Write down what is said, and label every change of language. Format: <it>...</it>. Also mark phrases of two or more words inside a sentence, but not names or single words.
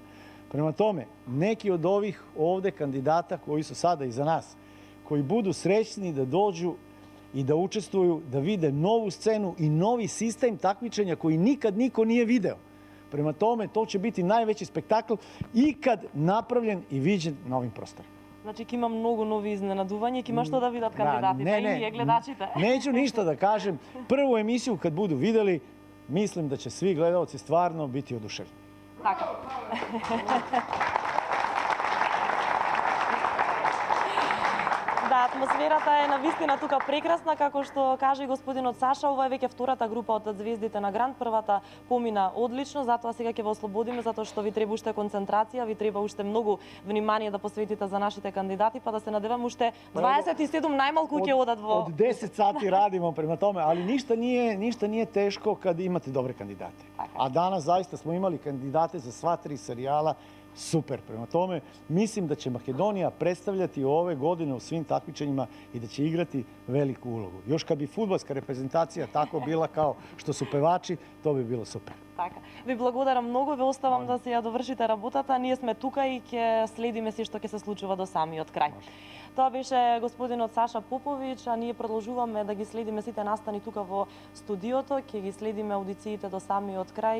<sr>Prema tome, neki od ovih ovde kandidata koji su sada iza nas, koji budu srećni da dođu i da učestvuju, da vide novu scenu i novi sistem takmičenja koji nikad niko nije video. Prema tome, to će biti najveći spektakl ikad napravljen i viđen na ovim prostorima.</sr> <mk>Значи ќе има многу нови изненадувања, ќе има што да видат кандидатите и ние гледачите.</mk> <sr>Neću ništa da kažem. Prvu emisiju kad budu videli, mislim da će svi gledaoci stvarno biti oduševljeni.</sr> <mk>Така. Да, атмосферата е навистина тука прекрасна, како што кажа и господинот Саша, ова е веќе втората група од Звездите на Гранд. Првата помина одлично, затоа сега ќе ве ослободиме, затоа што ви треба уште концентрација, ви треба уште многу внимание да посветите за нашите кандидати, па да се надевам уште 27 најмалку ќе одат во...</mk> <sr>Od 10 sati radimo prema tome, ali ništa nije teško kad imate dobre kandidate. A danas zaista smo imali kandidate za sva 3 serijala. Super. Prema tome, mislim da će Makedonija predstavljati ove godine u svim takmičenjima i da će igrati veliku ulogu. Još kad bi fudbalska reprezentacija tako bila kao što su pevači, to bi bilo super.</sr> <mk>Така. Ви благодарам многу, ве оставам да се ја довршите работата. Ние сме тука и ќе следиме се што ќе се случува до самиот крај. Тоа беше господинот Саша Поповиќ, а ние продолжуваме да ги следиме сите настани тука во студиото, ќе ги следиме аудициите до самиот крај.</mk>